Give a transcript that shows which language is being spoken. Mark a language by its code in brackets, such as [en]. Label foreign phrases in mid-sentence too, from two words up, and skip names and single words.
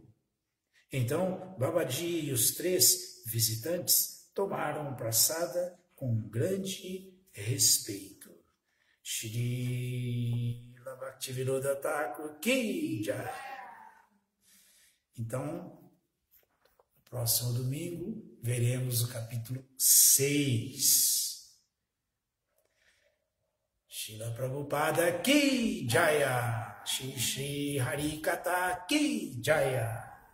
[pt] Então, Babaji e os 3 visitantes tomaram praçada com grande respeito. [hi] श्री भक्तिविनोद ठाकुर की जय. [pt] Então, próximo domingo, veremos o capítulo 6. [hi] श्रील प्रभुपाद की जय. श्री श्री हरि कथा की जय.